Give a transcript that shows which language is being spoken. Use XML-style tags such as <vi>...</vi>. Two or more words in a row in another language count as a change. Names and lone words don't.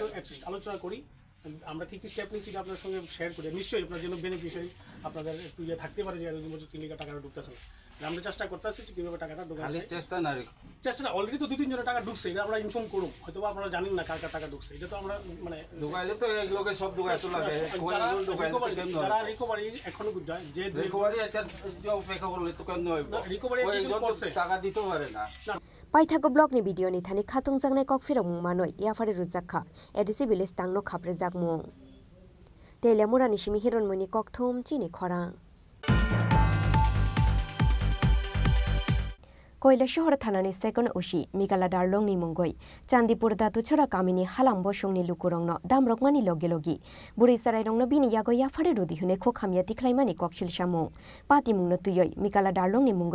<bn>আলোচনা করি আমরা কী কী স্টেপ নিচ্ছি আপনার সঙ্গে শেয়ার করি নিশ্চয়ই আপনার জন্য বেনিফিশিয়ারি আপনাদের একটু ইয়ে থাকতে পারে যে এরকম বছর 3 লাখ টাকাটা ঢুকতেছে না আমরা চেষ্টা করতেছি যে কীভাবে টাকাটা ঢুকাতে চেষ্টা না অলরেডি তো 2-3 জনের টাকা ঢুকছে এটা আমরা ইনফর্ম করুন হয়তো আপনারা জানেন না কার কার টাকা ঢুকছে এটা তো আমরা মানে ঢুকাইলে তো এই লোকে সব ঢুকাই তো লাগে যারা রিকভারি এখনো যায় যে রিকভারি এটা যে অপেক্ষা করলে তো কেন হয় রিকভারি টাকা দিতে পারে না</bn> <trk>পাইথাগো ব্লকনি ভিডিও नि थानी खातुं जांगनाय ककफिरं मुंमानय याफारे रुजाखा एडिसि बिलेज तांनो खाप्रे जाकमुं तेलेमुरानि सिमि हिरनमनि ककथुम चिनि खरां কৈলাসহর থানানি সেকেন্ড ওসি মিগালা ডারলংনি মুঙ্গই চান্দিপুর দাতুছড়া কামিনী হালাম বসংনি লুকুরংন দামরকমানি লগে লগি বুড়িসারাইরংনো বিনি ইয়াগো ইয়াফারে রুদি হুনে খোখামিয়া তিখলাইমানি ককশিল সামুং পাতিমুংনো তুইয়ই মিগালা ডারলংনি মুঙ্গই</trk>